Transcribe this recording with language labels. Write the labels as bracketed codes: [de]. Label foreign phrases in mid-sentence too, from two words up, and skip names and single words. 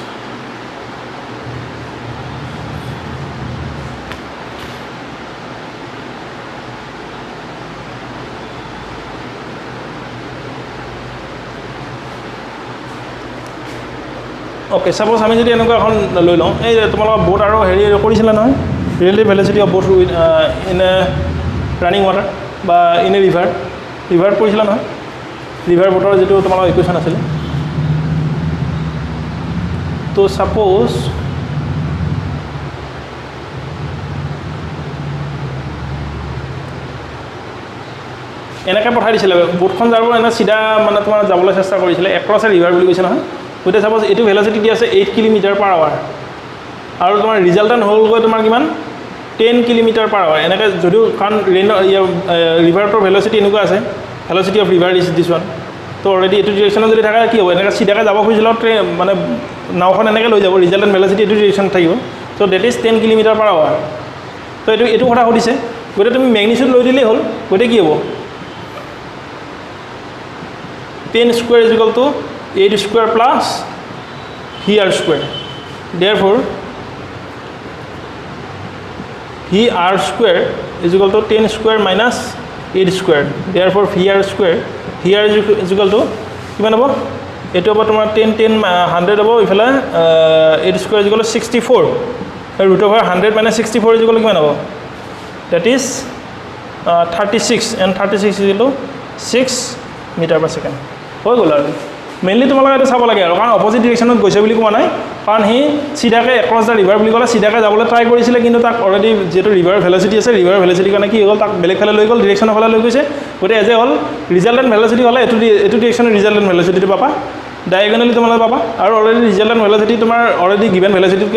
[as] okay suppose আমি যদি এনেকুৱা এখন লৈ লওঁ এই তোমালোকৰ বোট আৰু হেৰি কৰিছিলা নহয় [en] relative velocity of boat in a running water [as] বা [en] in a river [as] কৰিছিলা নহয় ৰিভাৰ বোটৰ যেটো তোমালোকৰ ইকুৱেশ্যন আছিল তো suppose এনেকৈ পঠাই দিছিলে বোটখন যাব এনে সিধা মানে তোমাৰ যাবলৈ চেষ্টা কৰিছিলে [en] across a river [as] বুলি কৈছে নহয় গতে সাপোজ এটো ভেলোচিটি দি আছে 8 km/h আৰু তোমাৰ ৰিজাল্টেন্ট হল গৈ তোমাৰ কিমান 10 km/h এনেকৈ যদিও কান ৰিভাৰটোৰ ভেলোচিটি এনেকুৱা আছে [en] velocity of river is this one [as] তো অলৰেডি এটো ডিৰেকচনত যদি থাকা কি হ'ব এনেকৈ সিধাকৈ যাব খুজিলে মানে নাওখন এনেকৈ লৈ যাব [en] resultant velocity [as] এটো ডিৰেকচন থাকিব [en] so that is 10 km/h [as] তো এটো কথা সুধিছে গতে তুমি ম্যাগনিটিউড লৈ দিলেই হল গতে কি হ'ব [en] 10 square is equal to 8 square plus VR square therefore VR square is equal to 10 square minus 8 square therefore VR square here is equal to [as] কিমান হ'ব এটো হ'ব তোমাৰ [en] 10 10 100 হ'ব ইফালে 8 square is equal to 64 root over 100 minus 64 is equal to [as] কিমান হ'ব [en] that is 36 and 36 is equal to 6 meter per second [as] হৈ গ'ল আৰু মেইনলি তোমালোকে এটা চাব লাগে আৰু কাৰণ অপোজিট ডিৰেকচনত গৈছে বুলি কোৱা নাই কাৰণ হি সিধাকে [en] across the river [as] বুলি ক'লে সিধাকে যাবলৈ ট্ৰাই কৰিছিলে কিন্তু তাক অলৰেডি যেটো [en] river velocity [as] আছে [en] river velocity [as] কাৰণে কি হ'ল তাক বেলেগ ফালে লৈ গ'ল ডিৰেকচনৰ ফালে লৈ গৈছে গতে এজে হ'ল [en] resultant velocity [as] হ'লে এটো ডিৰেকচনৰ [en] resultant velocity [as] পাবা ডায়াগোনালি তোমালোকে পাবা আৰু অলৰেডি [en] resultant velocity [as] তোমাৰ অলৰেডি গিভেন ভেলোচিটিতকৈ